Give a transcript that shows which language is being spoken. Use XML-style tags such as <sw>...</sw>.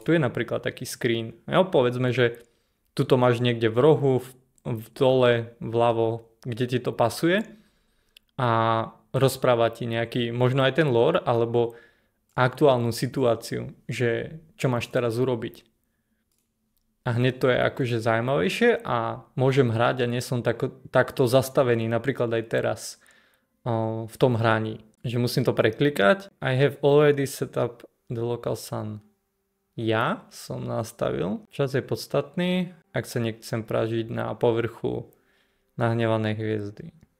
<sk>Tu je napríklad taký screen. Jo, povedzme, že tuto máš niekde v rohu, v dole, vľavo, kde ti to pasuje a rozpráva ti nejaký, možno aj ten lore, alebo aktuálnu situáciu, že čo máš teraz urobiť. a hneď to je akože zaujímavejšie a môžem hrať a nie som takto zastavený, napríklad aj teraz v tom hraní, že musím to preklikať.</sk> <en>I have already set up the local sun.</en> <sk>Ja som nastavil, čas je podstatný, ak sa nechcem pražiť na povrchu nahnevanej hviezdy.</sk>